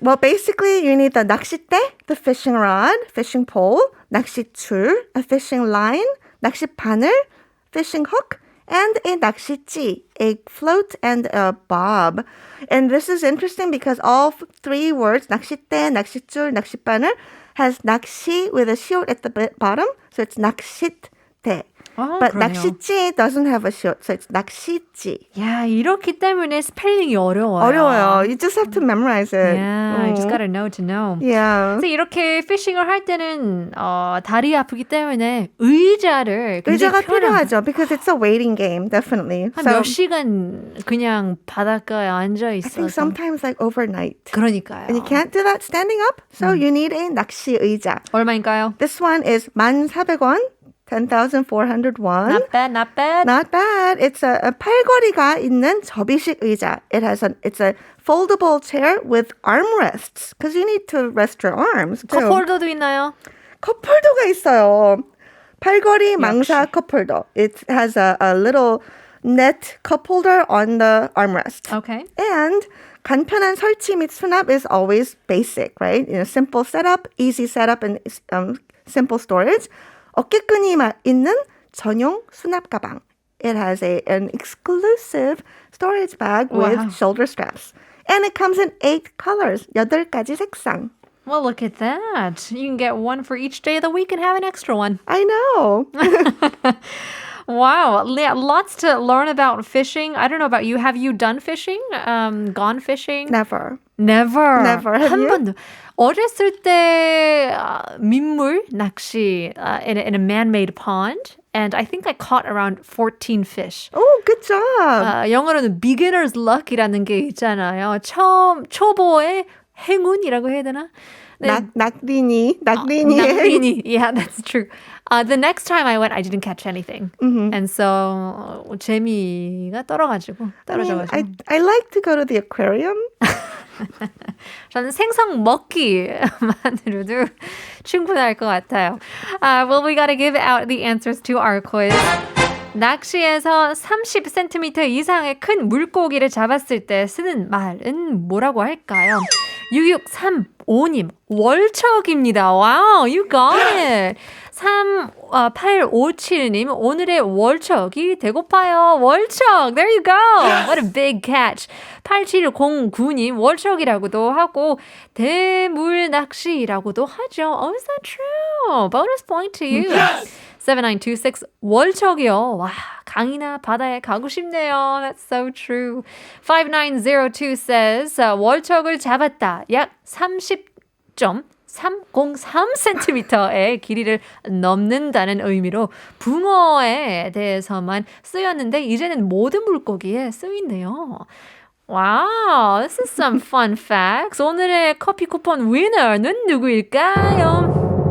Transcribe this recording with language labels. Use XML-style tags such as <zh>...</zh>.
<en>Well, basically, you need the 낚싯대, the fishing rod, fishing pole, 낚싯줄, a fishing line, 낚싯바늘, fishing hook, and a 낚싯지, a float and a bob. And this is interesting because all three words, 낚싯대, 낚싯줄, 낚싯바늘, has 낚시 with a 시옷 at the bottom. So it's 낚싯대. But</en> <ko>그러네요.</ko> <en>낚싯지 doesn't have a 시옷. So it's 낚싯지.</en> <ko>야, 이렇기 때문에 스펠링이 어려워요. 어려워요.</ko> <en>You just have to memorize it. Yeah, you just gotta know to know. Yeah.</en> <ko>그래서 이렇게 피싱을 할 때는 다리 아프기 때문에 의자를 의자가 굉장히 필요하죠.</ko> <en>Because it's a waiting game, definitely.</en> <ko>한몇 시간 그냥 바닷가에 앉아</ko> <en>I</en> <ko>있어서</ko> <en>think sometimes like overnight.</en> <ko>그러니까요.</ko> <en>And you can't do that standing up, so you need a 낚시 의자.</en> <ko>얼마인가요?</ko> <en>This one is 1,400원, 10,400 won. Not bad, not bad. Not bad. It's a</en> <ko>팔걸이가 있는 접이식 의자.</ko> <en>It's a foldable chair with armrests because you need to rest your arms. too.</en> <ko>컵홀더도 있나요? 컵홀더가 있어요. 팔걸이 망사 컵홀더.</ko> <en>It has a little net cup holder on the armrest. Okay. And</en> <ko>간편한 설치 및 수납</ko> <en>is always basic, right? Simple setup, easy setup, and simple storage.</en> <ko>어깨끈이 있는 전용 수납 가방.</ko> <en>It has an exclusive storage bag with Wow. shoulder straps. And it comes in 8 colors,</en> <ko>8가지 색상.</ko> <en>Well, look at that. You can get one for each day of the week and have an extra one. I know. Wow. Yeah, lots to learn about fishing. I don't know about you. Have you done fishing? Gone fishing? Never. Never. Never. Have</en> <ko>한 번도. 어렸을 때 민물 낚시</ko> <en>in a man-made pond. And I think I caught around 14 fish. Oh, good job.</en> <ko>영어로는</ko> <en>beginner's luck</en> <ko>이라는 게 있잖아요. 초보의 행운이라고 해야 되나? 네. 낙린이.</ko> <en>낙린이. Yeah, that's true. The next time I went, I didn't catch anything. And so</en> <ko>재미가 떨어져가지고.</ko> <en>I like to go to the aquarium.</en> <ko>저는 생선 먹기만으로도 충분할 것 같아요.</ko> <en>Well, we gotta give out the answers to our quiz.</en> <ko>낚시에서 30cm 이상의 큰 물고기를 잡았을 때 쓰는 말은 뭐라고 할까요? 6635님, 월척입니다.</ko> <en>Wow, you got it.</en> <ko>3857님, 오늘의 월척이 배고파요.</ko> <en>월척, there you go. What a big catch.</en> <ko>8709님, 월척이라고도 하고 대물낚시라고도 하죠.</ko> <en>Oh, is that true? Bonus point to you. 7926, 월척이요.</en> <ko>와, 강이나 바다에 가고 싶네요.</ko> <en>That's so true. 5902 says,</en> <ko>월척을 잡았다. 약 30.303cm의 길이를 넘는다는 의미로 붕어에 대해서만 쓰였는데 이제는 모든 물고기에 쓰인대요.</ko> <en>Wow, this is some fun facts.</en> <ko>오늘의 커피 쿠폰 위너는 누구일까요?</ko>